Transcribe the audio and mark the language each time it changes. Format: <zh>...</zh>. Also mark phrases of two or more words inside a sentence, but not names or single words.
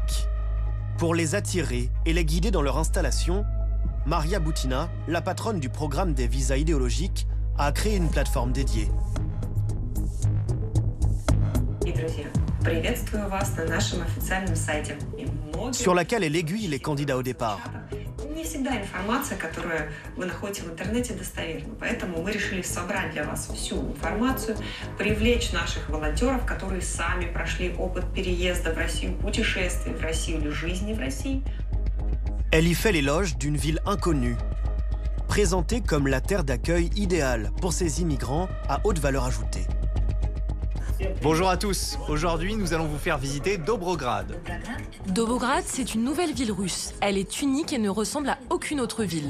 <fr>Pour les attirer et les guider dans leur installation, Maria Butina, la patronne du programme des visas idéologiques, a créé une plateforme dédiée. Sur laquelle elle aiguille les candidats au départ.</fr> <ru>Не всегда информация, которую вы находите в интернете, достоверна. Поэтому мы решили собрать для вас всю информацию, привлечь наших волонтеров, которые сами прошли опыт переезда в Россию, путешествий в Россию или жизни в России.</ru> <fr>Elle y fait l'éloge d'une ville inconnue, présentée comme la terre d'accueil idéale pour ces immigrants à haute valeur ajoutée. Bonjour à tous. Aujourd'hui, nous allons vous faire visiter Dobrograd. Dobrograd, c'est une nouvelle ville russe. Elle est unique et ne ressemble à aucune autre ville.</fr>